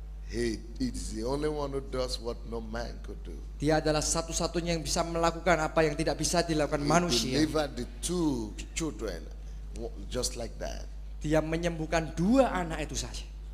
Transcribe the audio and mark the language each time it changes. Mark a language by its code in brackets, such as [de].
[en] He is the only one who does what no man could do. [id] Dia adalah satu-satunya yang bisa melakukan apa yang tidak bisa dilakukan manusia. [en] He delivered the 2 children just like that. [id] Dia menyembuhkan 2 anak itu saja.